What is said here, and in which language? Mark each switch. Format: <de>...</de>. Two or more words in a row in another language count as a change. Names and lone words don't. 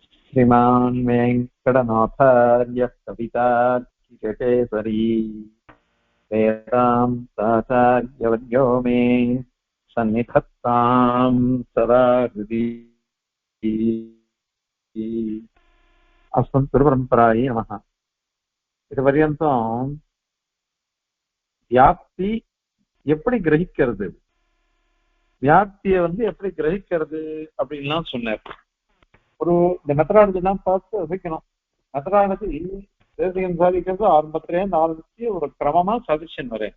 <sa>श्रीमान् वेङ्कटनाथार्यः कवितार्किकेसरी वेदान्ताचार्यवर्यो मे सन्निधत्तां सदा हृदि अस्मद्गुरुपरम्परायै नमः.</sa> <ta>இதுவரையும் வியாப்தி எப்படி கிரகிக்கிறது, வியாப்தியை எப்படி கிரகிக்கிறது அப்படின்லாம் சொன்னார். ஒரு இந்த மெத்தடாலஜி எல்லாம் பார்த்து ரசிக்கணும். மெத்தடாலஜி தேசியம் சாதிக்கிறது ஆரம்பத்திலேருந்து ஆரம்பிச்சு ஒரு கிரமமா சதிஷன் வரேன்.</ta>